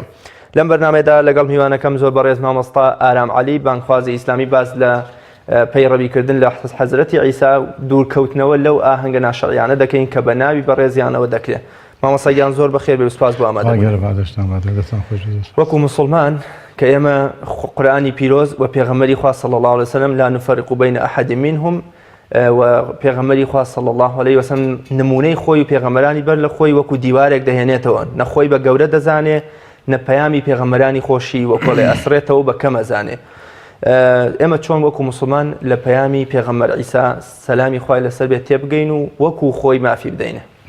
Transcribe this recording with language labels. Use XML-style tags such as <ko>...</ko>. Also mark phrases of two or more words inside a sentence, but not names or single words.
<ckb>لەم بەرنامەیەدا لەگەڵ میوانەکەم زۆر بەڕێز مامۆستا ئارام عەلی بانگخوازی ئیسلامی باز لە پەیڕەویکردن لە حەزرەتی عیسا دوورکەوتنەوە لەو ئاهەنگە ناشەڕیانە دەکەین کە بە ناوی بەڕێزیانەوە دەکرێت. مامۆستاگیان زۆر بەخێر بێ و سوپاس بۆ ئامادەبوون. وەکو مسلمان کە ئێمە قورئانی پیرۆز و پێغەمبەری خوا</ckb> <ar>صلی الله علیه وسلم لا نفرق بین ئەحەد منهم</ar> <ckb>و پێغەمبەری خوا</ckb> <ar>صلی الله علیه وسلم</ar> <ckb>نمونەی خۆی و پێغەمبەرانی بەر لە خۆی وەکو دیوارێک دەهێنێتەوە، نە خۆی بە گەورە دەزانێ نە پەیامی پێغەمبەرانی خۆشی وە کۆڵێ ئەسرێتەوە بە کەم ئەزانێ. ئێمە چۆن وەکو مسلمان لە پەیامی پێغەمبەر عیسا سەلامی خوای لەسەر بێت تێبگەین و وەکو خۆی مافی بدەینە.</ckb>